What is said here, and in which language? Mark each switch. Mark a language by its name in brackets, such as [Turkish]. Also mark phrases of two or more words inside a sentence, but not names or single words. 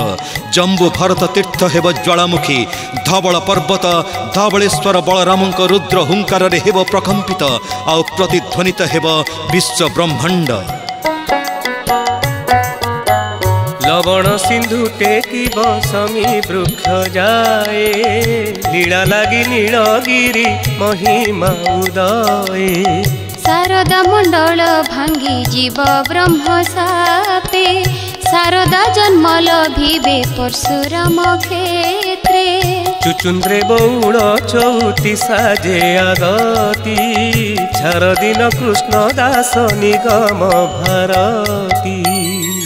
[Odia] ଜମ୍ବୁ ଭରତ ତୀର୍ଥ ହେବ ଜ୍ୱାଳାମୁଖୀ, ଧବଳ ପର୍ବତ ଧବଳେଶ୍ୱର ବଳରାମଙ୍କ ରୁଦ୍ର ହୁଙ୍କାର ରେ ହେବ ପ୍ରକମ୍ପିତ, ଆଉ ପ୍ରତିଧ୍ୱନିତ ହେବ ବିଶ୍ୱ ବ୍ରହ୍ମାଣ୍ଡ। ଲବଣ ସିନ୍ଧୁ ଟେକିବ ସମୀ ବୃକ୍ଷ ଯାଏ, ଲୀଳା ଲାଗି ନୀଳଗିରି ମହିମା ଉଦୟେ। ଶାରଦା ମଣ୍ଡଳ ଭାଙ୍ଗି ଜୀବ ବ୍ରହ୍ମ ସାପେ, ଶାରଦା ଜନ୍ମ ଲଭିବେ ପରଶୁରାମ କ୍ଷେତ୍ରେ। ଚୁଚୁନ୍ଦ୍ରେ ବଉଡ଼ ଚଉତି ସାଜେ ଆଗତି, ଛାର ଦିନ କୃଷ୍ଣ ଦାସ ନିଗମ ଭାରତୀ।